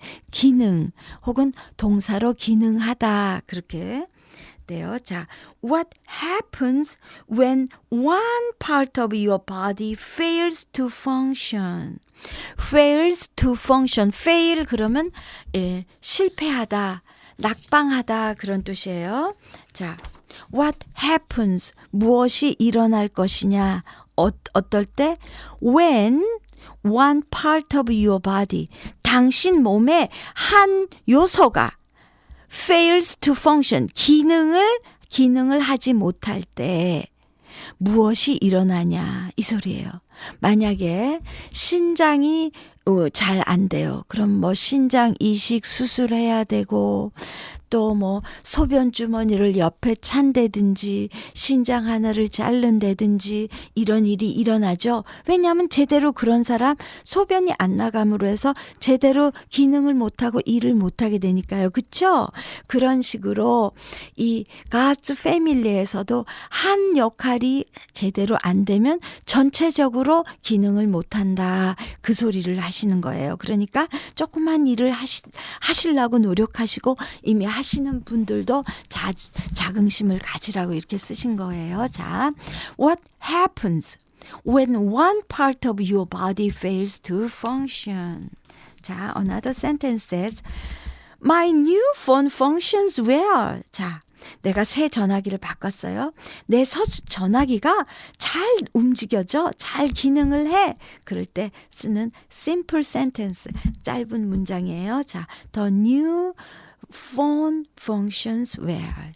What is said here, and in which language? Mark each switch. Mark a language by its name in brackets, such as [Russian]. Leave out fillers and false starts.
[Korean] 기능 혹은 동사로 기능하다. 그렇게 돼요. [English] 자, what happens when one part of your body fails to function? fails to function. [Korean] fail 그러면 실패하다, 낙방하다 그런 뜻이에요. 자, [English] what happens? [Korean] 무엇이 일어날 것이냐? 어떨 때? [English] when one part of your body. [Korean] 당신 몸의 한 요소가 [English] fails to function. [Korean] 기능을 하지 못할 때 무엇이 일어나냐 이 소리예요. 만약에 신장이 잘 안 돼요. 그럼 뭐 신장 이식 수술해야 되고 또 뭐 소변 주머니를 옆에 찬다든지 신장 하나를 자른다든지 이런 일이 일어나죠. 왜냐하면 제대로 그런 사람 소변이 안 나감으로 해서 제대로 기능을 못하고 일을 못하게 되니까요. 그렇죠? 그런 식으로 이 God's Family에서도 한 역할이 제대로 안 되면 전체적으로 기능을 못한다. 그 소리를 하시는 거예요. 그러니까 조그만 일을 하시려고 노력하시고 이미 하시는 분들도 자긍심을 가지라고 이렇게 쓰신 거예요. [English] 자, what happens when one part of your body fails to function? 자, another sentence says, my new phone functions well. [Korean] 자, 내가 새 전화기를 바꿨어요. 내 전화기가 잘 움직여져. 잘 기능을 해. 그럴 때 쓰는 [English] simple sentence. [Korean] 짧은 문장이에요. [English] 자, the new phone functions well.